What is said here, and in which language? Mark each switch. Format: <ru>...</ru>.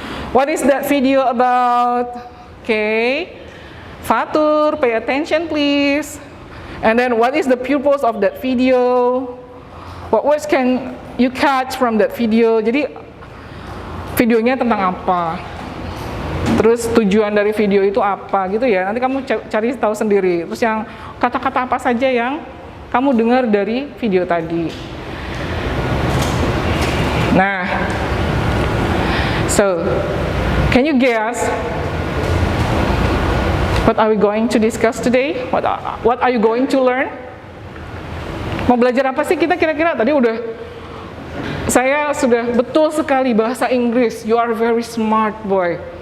<en>What is that video about? Okay, Fatur, pay attention please. And then what is the purpose of that video? What words can you catch from that video?</en> <id>Jadi videonya tentang apa? Terus tujuan dari video itu apa gitu ya. Nanti kamu cari tahu sendiri. Terus yang kata-kata apa saja yang kamu dengar dari video tadi.</id> <en>Nah, so can you guess what are we going to discuss today? What are you going to learn?</en> <id>Mau belajar apa sih kita kira-kira? Tadi saya sudah betul sekali bahasa Inggris.</id> <en>You are very smart boy.</en>